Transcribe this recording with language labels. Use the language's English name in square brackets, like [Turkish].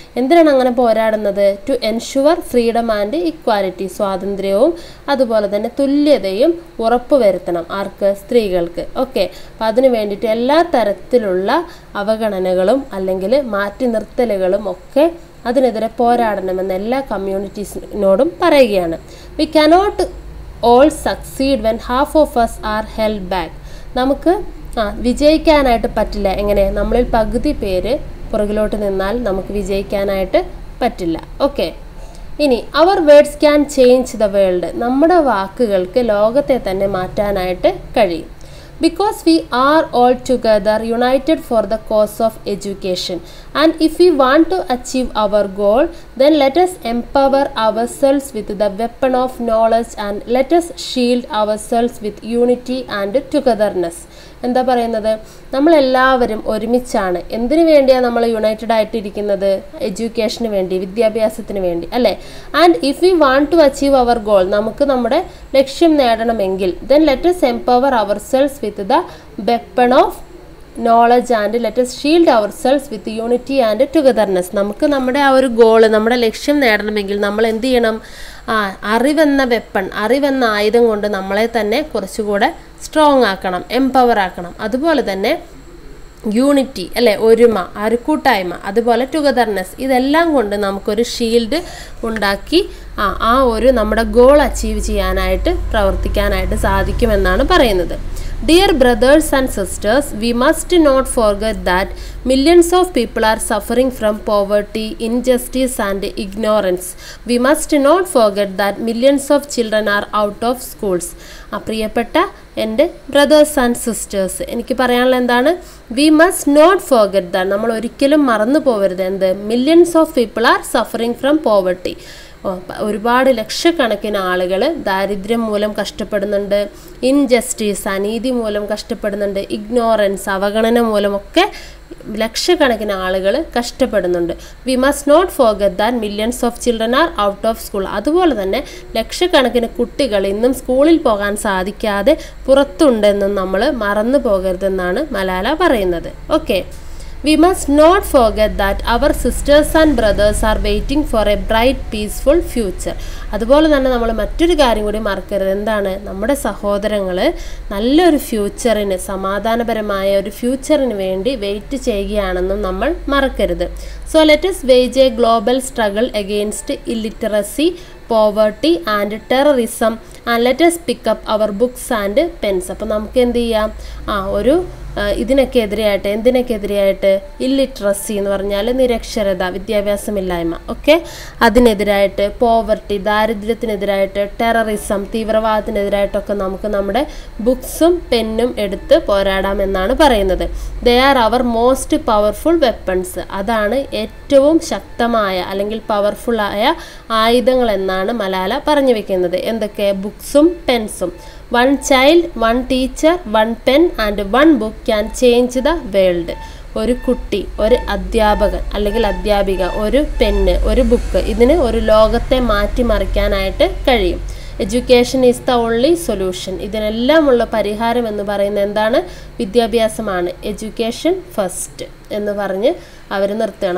[Malayalam] എന്തിനാണ് അങ്ങനെ പോരാടുന്നത്? [English] to ensure freedom and equality, [Malayalam] സ്വാതന്ത്ര്യവും അതുപോലെ തന്നെ തുല്യതയും ഉറപ്പുവരുത്തണം. ആർക്ക്? സ്ത്രീകൾക്ക്. ഓക്കെ, അപ്പം അതിനു വേണ്ടിയിട്ട് എല്ലാ തരത്തിലുള്ള അവഗണനകളും അല്ലെങ്കിൽ മാറ്റി നിർത്തലുകളും ഒക്കെ അതിനെതിരെ പോരാടണമെന്ന് എല്ലാ കമ്മ്യൂണിറ്റീസിനോടും പറയുകയാണ്. [English] We cannot all succeed when half of us are held back. [Malayalam] നമുക്ക് വിജയിക്കാനായിട്ട് പറ്റില്ല. എങ്ങനെ? നമ്മളിൽ പകുതി പേര് പുറകിലോട്ട് നിന്നാൽ നമുക്ക് വിജയിക്കാനായിട്ട് പറ്റില്ല. [English] Okay, ഇനി our words can change the world. [Malayalam] നമ്മുടെ വാക്കുകൾക്ക് ലോകത്തെ തന്നെ മാറ്റാനായിട്ട് കഴിയും. [English] Because we are all together united for the cause of education, and if we want to achieve our goal, then let us empower ourselves with the weapon of knowledge and let us shield ourselves with unity and togetherness. [Malayalam] എന്താ പറയുന്നത്? നമ്മളെല്ലാവരും ഒരുമിച്ചാണ്. എന്തിനു വേണ്ടിയാണ് നമ്മൾ United ആയിട്ടിരിക്കുന്നത്? എഡ്യൂക്കേഷന് വേണ്ടി, വിദ്യാഭ്യാസത്തിന് വേണ്ടി അല്ലേ? [English] and if we want to achieve our goal, [Malayalam] നമുക്ക് നമ്മുടെ ലക്ഷ്യം നേടണമെങ്കിൽ [English] then let us empower ourselves with the weapon of knowledge and let us shield ourselves with unity and togetherness. [Malayalam] നമുക്ക് നമ്മുടെ ആ ഒരു ഗോള്, നമ്മുടെ ലക്ഷ്യം നേടണമെങ്കിൽ നമ്മൾ എന്ത് ചെയ്യണം? അറിവെന്ന വെപ്പൺ, അറിവെന്ന ആയുധം കൊണ്ട് നമ്മളെ തന്നെ കുറച്ചുകൂടെ സ്ട്രോങ് ആക്കണം, എംപവർ ആക്കണം. അതുപോലെ തന്നെ യൂണിറ്റി അല്ലേ, ഒരുമ, ആ ഒരു കൂട്ടായ്മ, അതുപോലെ ടുഗദർനെസ്, ഇതെല്ലാം കൊണ്ട് നമുക്കൊരു ഷീൽഡ് ഉണ്ടാക്കി ആ ഒരു നമ്മുടെ ഗോൾ അച്ചീവ് ചെയ്യാനായിട്ട് പ്രവർത്തിക്കാനായിട്ട് സാധിക്കുമെന്നാണ് പറയുന്നത്. [English] Dear brothers and sisters, we must not forget that millions of people are suffering from poverty, injustice and ignorance. We must not forget that millions of children are out of schools. [Malayalam] പ്രിയപ്പെട്ട എൻ്റെ brothers and sisters, എനിക്ക് പറയാനുള്ള എന്താണ്? [English] we must not forget that, [Malayalam] നമ്മൾ ഒരിക്കലും മറന്നു പോകരുത്. എന്ത്? [English] Millions of people are suffering from poverty. [Malayalam] ഒരുപാട് ലക്ഷക്കണക്കിന് ആളുകൾ ദാരിദ്ര്യം മൂലം കഷ്ടപ്പെടുന്നുണ്ട്, ഇൻജസ്റ്റിസ്, അനീതി മൂലം കഷ്ടപ്പെടുന്നുണ്ട്, ഇഗ്നോറൻസ്, അവഗണന മൂലമൊക്കെ ലക്ഷക്കണക്കിന് ആളുകൾ കഷ്ടപ്പെടുന്നുണ്ട്. [English] We must not forget that millions of children are out of school. [Malayalam] അതുപോലെ തന്നെ ലക്ഷക്കണക്കിന് കുട്ടികൾ ഇന്നും സ്കൂളിൽ പോകാൻ സാധിക്കാതെ പുറത്തുണ്ടെന്നും നമ്മൾ മറന്നു പോകരുതെന്നാണ് മലാല പറയുന്നത്. Okay, [English] We must not forget that our sisters and brothers are waiting for a bright, peaceful future. [Malayalam] അതുപോലെ തന്നെ നമ്മൾ മറ്റൊരു കാര്യം കൂടി മറക്കരുത്. എന്താണ്? നമ്മുടെ സഹോദരങ്ങൾ നല്ലൊരു ഫ്യൂച്ചറിന്, സമാധാനപരമായ ഒരു ഫ്യൂച്ചറിന് വേണ്ടി വെയിറ്റ് ചെയ്യുകയാണെന്നും നമ്മൾ മറക്കരുത്. [English] So let us wage a global struggle against illiteracy, poverty and terrorism, and let us pick up our books and pens. [Malayalam] അപ്പോൾ നമുക്ക് എന്ത് ചെയ്യാം? ഒരു ഇതിനൊക്കെ എതിരെയായിട്ട്, എന്തിനൊക്കെതിരെയായിട്ട്? ഇല്ലിറ്ററസി എന്ന് പറഞ്ഞാൽ നിരക്ഷരത, വിദ്യാഭ്യാസമില്ലായ്മ, ഓക്കെ, അതിനെതിരായിട്ട്, പോവർട്ടി, ദാരിദ്ര്യത്തിനെതിരായിട്ട്, ടെററിസം, തീവ്രവാദത്തിനെതിരായിട്ടൊക്കെ നമുക്ക് നമ്മുടെ ബുക്സും പെന്നും എടുത്ത് പോരാടാമെന്നാണ് പറയുന്നത്. [English] They are our most powerful weapons. [Malayalam] അതാണ് ഏറ്റവും ശക്തമായ അല്ലെങ്കിൽ പവർഫുള്ളായ ആയുധങ്ങൾ എന്നാണ് മലാല പറഞ്ഞു വെക്കുന്നത്. എന്തൊക്കെ? ബുക്സും പെൻസും. [English] One child, one teacher, one pen and one book can change the world. [Malayalam] ഒരു കുട്ടി, ഒരു അധ്യാപകൻ അല്ലെങ്കിൽ അധ്യാപിക, ഒരു പെന്ന്, ഒരു ബുക്ക്, ഇതിന് ഒരു ലോകത്തെ മാറ്റിമറിക്കാനായിട്ട് കഴിയും. [English] Education is the only solution. [Malayalam] ഇതിനെല്ലാമുള്ള പരിഹാരം എന്ന് പറയുന്നത് എന്താണ്? വിദ്യാഭ്യാസമാണ്. [English] education first [Malayalam] എന്ന് പറഞ്ഞ് അവർ നിർത്തുകയാണ്.